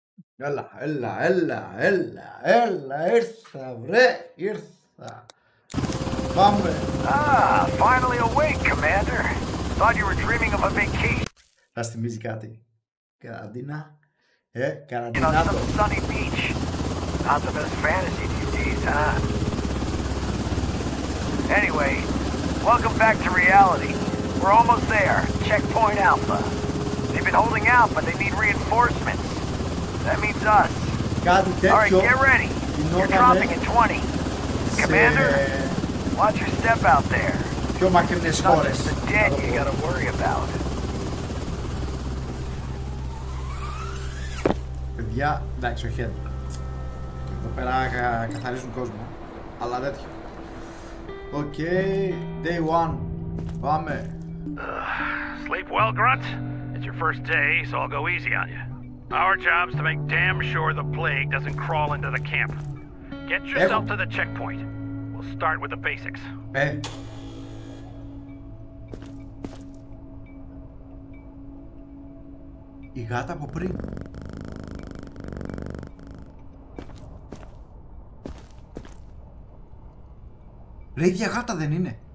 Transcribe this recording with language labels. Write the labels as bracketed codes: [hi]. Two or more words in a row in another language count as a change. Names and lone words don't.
[el] Έλα, ήρθα, βρε, ήρθα. Πάμε. [en] Ah, finally awake, Commander. Thought you were dreaming of a vacation. [el] Θα θυμίζει κάτι. Καραντίνα. [en] You know, [el] Καραντίνα. [en] some sunny beach. Not the best fantasy these days, huh? Anyway, welcome back to reality. We're almost there. Checkpoint Alpha. They've been holding out, but they need reinforcements. That means us. [el] Κάτι [en] All right, [el] τέτοιο. [en] get ready. You're dropping in 20. Commander, watch your step out there. [el] Πιο μακρινές [en] It's not [el] χώρες. [en] just the dead you gotta worry about. [el] Παιδιά, εντάξει, όχι εδώ. Εδώ πέρα καθαρίζουν κόσμο. Αλλά τέτοιο. Οκ, [en] day one. [el] Πάμε. [en] Sleep well, Grunt? It's your first day, so I'll go easy on you. Our job's to make damn sure the plague doesn't crawl into the camp. Get yourself to the checkpoint. We'll start with the basics. [el] Η γάτα από πριν. Ρε, ίδια γάτα δεν είναι?